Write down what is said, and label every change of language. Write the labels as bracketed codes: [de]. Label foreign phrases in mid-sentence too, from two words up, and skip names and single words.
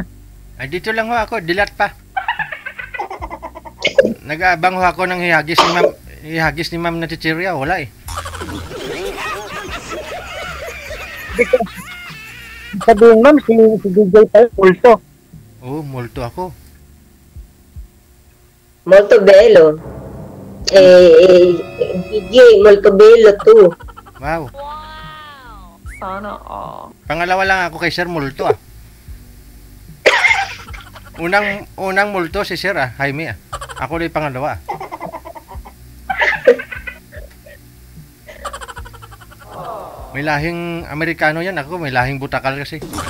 [tl] Ay, dito lang ho ako. Dilat pa. Nag-aabang ho ako ng hihagis ni ma'am. Hihagis ni ma'am na chichirya. Wala eh. Sabihin ma'am, si DJ tayo, pulso. Oo, multo ako. [it] Molto bello. DJ, molto bello tu. [tl] Wow. Sana all. Pangalawa lang ako kay Sir Multo ah. Unang multo si Sir ah, Jaime ah. Ako na yung pangalawa ah. May lahing Amerikano yan ako, may lahing butakal kasi.